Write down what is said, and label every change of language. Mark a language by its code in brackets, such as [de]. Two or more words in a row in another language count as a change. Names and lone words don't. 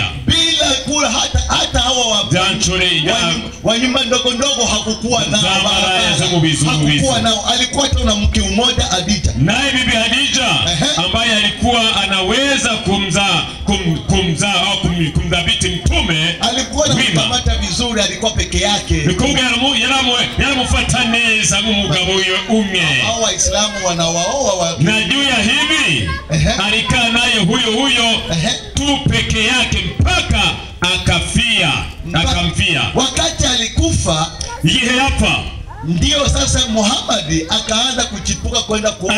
[sw] Bila kula hata hawa wa nyumba ndogo ndogo hakukuwa nao. Hakukuwa nao. Alikuwa tu na mke mmoja Hadija. Naye bibi Hadija ambaye alikuwa anaweza kumdhabiti mtume. Alikuwa anamkamata vizuri, alikuwa peke yake. [rw] Nikuga yaramufuata neza nk'umugabo umwe. [sw] Hao Waislamu wanawaoa na juu ya hivi alikaa naye huyo tu peke yake mpaka akamfia. Wakati alikufa yeye hapa Ndio sasa Muhammad akaanza kuchipuka kwenda kuoa.